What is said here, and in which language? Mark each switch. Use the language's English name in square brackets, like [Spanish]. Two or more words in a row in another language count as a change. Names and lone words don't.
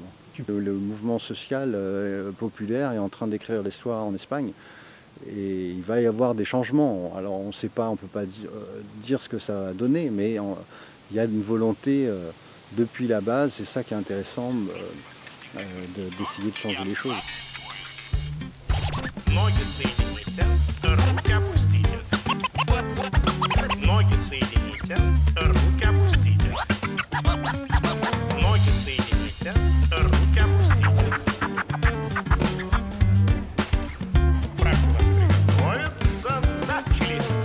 [French] Le mouvement social populaire est en train d'écrire l'histoire en Espagne et il va y avoir des changements. Alors on ne sait pas, on ne peut pas dire ce que ça va donner, mais il y a une volonté depuis la base, c'est ça qui est intéressant, d'essayer de changer les choses. [Russian] Ноги соедините, руки опустите. Ноги соедините, руки опустите. Прокурор приготовится, начали.